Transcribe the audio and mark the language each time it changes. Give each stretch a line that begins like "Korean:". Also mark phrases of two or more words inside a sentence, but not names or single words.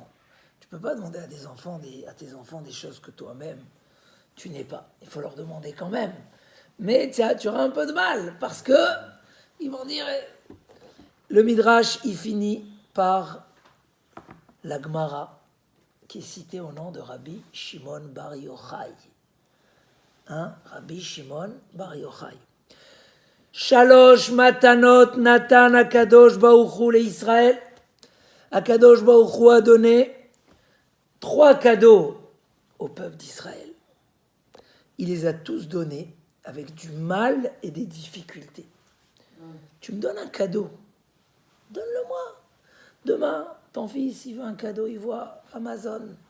French: Tu ne peux pas demander à tes enfants des choses que toi-même, tu n'es pas. Il faut leur demander quand même. Mais tu auras un peu de mal, parce que ils vont dire... Le Midrash, il finit par la Gemara, qui est citée au nom de Rabbi Shimon Bar Yochai.
Hebrew: Rabbi Shimon Bar Yochai. שלוש מתנות נתן הקדוש ברוך הוא לישראל. הקדוש ברוך הוא
French: a donné 3 cadeaux au peuple d'Israël. Il les a tous donnés avec du mal et des difficultés. Tu me donnes un cadeau, donne-le-moi. Demain, ton fils, il veut un cadeau, il voit Amazon.